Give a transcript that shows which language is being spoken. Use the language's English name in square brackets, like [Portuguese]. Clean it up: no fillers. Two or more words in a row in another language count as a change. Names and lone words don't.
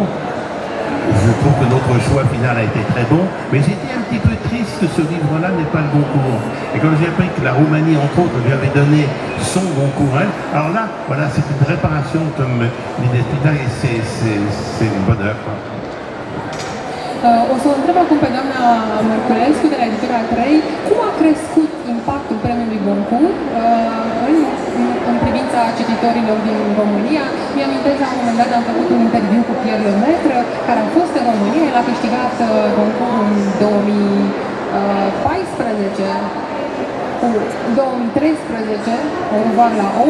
[French] Je trouve que notre choix final a été très bon, mais j'étais un petit peu triste que ce livre-là n'ait pas le Goncourt. Et quand j'ai appris que la Roumanie, entre autres, lui avait donné son Goncourt, alors là, voilà, c'est une réparation comme l'idée et c'est une bonheur. [Romanian] O să o întreb acum pe doamna Mărculescu de la editura 3, cum a crescut impactul premiului Goncourt în privința cititorilor din România? Mi-amintesc, la un moment dat am făcut un interviu cu Pierre Lemaitre, care a fost în România, el a câștigat Goncourt în 2014, cu 2013, Au revoir la O.